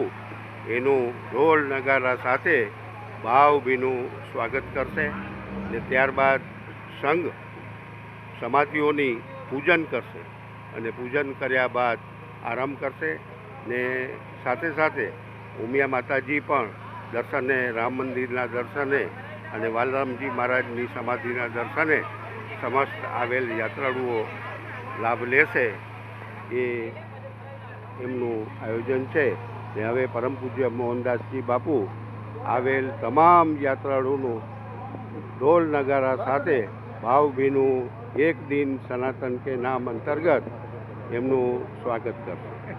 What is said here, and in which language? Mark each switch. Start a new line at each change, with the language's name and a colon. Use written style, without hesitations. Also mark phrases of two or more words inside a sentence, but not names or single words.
Gujarati: એનુ ઢોલ નગારા સાથે ભાવભીનુ સ્વાગત કરશે ને ત્યારબાદ સંઘ સમાધિઓની પૂજન કરશે અને પૂજન કર્યા બાદ આરામ કરશે ને સાથે સાથે ઉમિયા માતાજી પણ દર્શને રામ મંદિરના દર્શને અને વાલરામજી મહારાજની સમાધિના દર્શને સમસ્ત આવેલ યાત્રાળુઓ લાભ લેશે એ એમનું આયોજન છે। ને હવે પરમ પૂજ્ય મોહનદાસજી બાપુ આવેલ તમામ યાત્રાળુઓનું ઢોલ નગારા સાથે ભાવભીનુ એક દિન સનાતન કે નામ અંતર્ગત એમનુ સ્વાગત કરશે।